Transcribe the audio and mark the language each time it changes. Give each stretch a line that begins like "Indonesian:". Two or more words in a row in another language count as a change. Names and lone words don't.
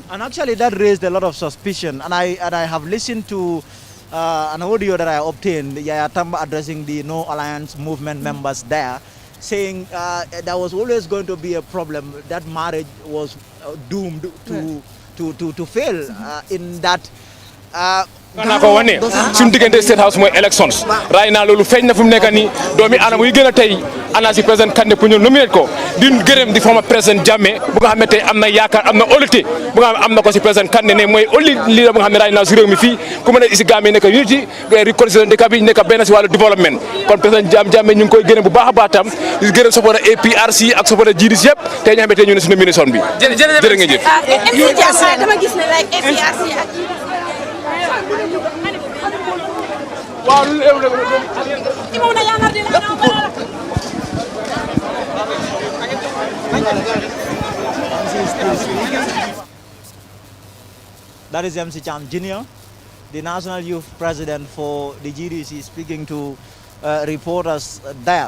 English: And actually that raised a lot of suspicion. And I have listened to an audio that I obtained, Yaya Tamba addressing the No Alliance movement members there, saying there was always going to be a problem. That marriage was doomed to fail in that.
Wolof: naa ko wane suñu diggante State House mooy elections
English: right now
Wolof: loolu feeñ na fu mu nekk nii doomi aadama yi gën a tey ana si président Kandeh pour ñu nominate ko di gërëm di former président Jammeh bu nga xam ne tey am na yaakaar am na olute bu nga xam ne am na ko si président Kandeh ne mooy
English: only leader
Wolof: bu nga xam ne
English: right now
Wolof: si réew mi fii ku mën a isi Gambie nekk
English: unity reconciliation
Wolof: dëkk bi nekk benn si wàllu développement kon président Jammeh ñu ngi koy gërëm bu baax a baax tam di gërëm support APRC ak support GDC yëpp tey ñu xam ne tey ñu ne si nomination bi jërë ngeen jëf dama gis ne like APRC ak
English: That is MC Cham Jr., the National Youth President for the GDC, speaking to reporters there.